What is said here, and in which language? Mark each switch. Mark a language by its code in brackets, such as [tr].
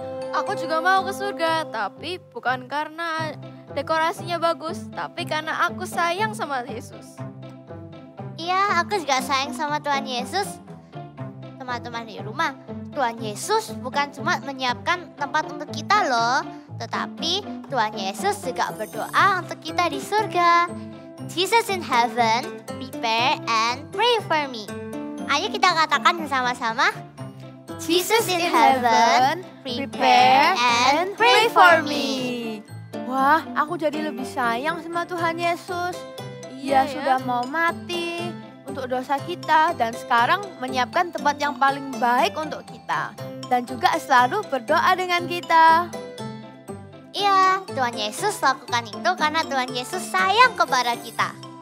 [id] Aku juga mau ke surga, tapi bukan karena dekorasinya bagus, tapi karena aku sayang sama Yesus. Iya, aku juga sayang sama Tuhan Yesus. Teman-teman di rumah, Tuhan Yesus bukan cuma menyiapkan tempat untuk kita loh, tetapi Tuhan Yesus juga berdoa untuk kita di surga. [en] Jesus in heaven, prepare and pray for me. [id] Ayo kita katakan bersama-sama. [en] Jesus in heaven, prepare and pray for me. [id] Wah, aku jadi lebih sayang sama Tuhan Yesus. Dia sudah mau mati untuk dosa kita dan sekarang menyiapkan tempat yang paling baik untuk kita. Dan juga selalu berdoa dengan kita. Iya, Tuhan Yesus lakukan itu karena Tuhan Yesus sayang kepada kita.